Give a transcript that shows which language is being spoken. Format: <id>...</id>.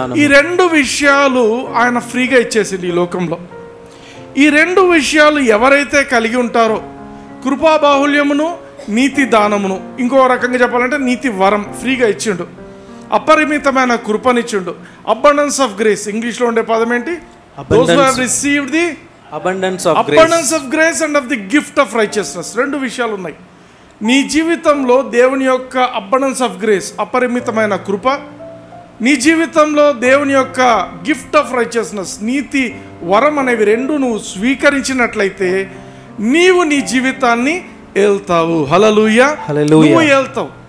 <te>ఈ 2 విషయాలు ఆయన ఫ్రీగా ఇచ్చేసింది ఈ లోకంలో. ఈ 2 విషయాలు ఎవరైతే కలిగి ఉంటారో, కృపాబాహుల్యమును నీతి దానమును, ఇంకో రకంగా చెప్పాలంటే నీతి వరం ఫ్రీగా ఇచ్చిండు. అపరిమితమైన కృపనిచ్చిండు. Abundance of grace. ఇంగ్లీష్లో ఉండే పదం ఏంటి?</te> <en>Those who have received the abundance of grace and of the gift of righteousness.</en> <te>2 విషయాలు ఉన్నాయి నీ జీవితంలో. దేవుని యొక్క అబండెన్స్ ఆఫ్ గ్రేస్, అపరిమితమైన కృప. నీ జీవితంలో దేవుని యొక్క గిఫ్ట్ ఆఫ్ రైచియస్నెస్, నీతి వరం అనేవి 2 నువ్వు స్వీకరించినట్లయితే నీవు నీ జీవితాన్ని ఏల్తావు. హల్లెలూయా. నువ్వు ఏల్తావు.</te>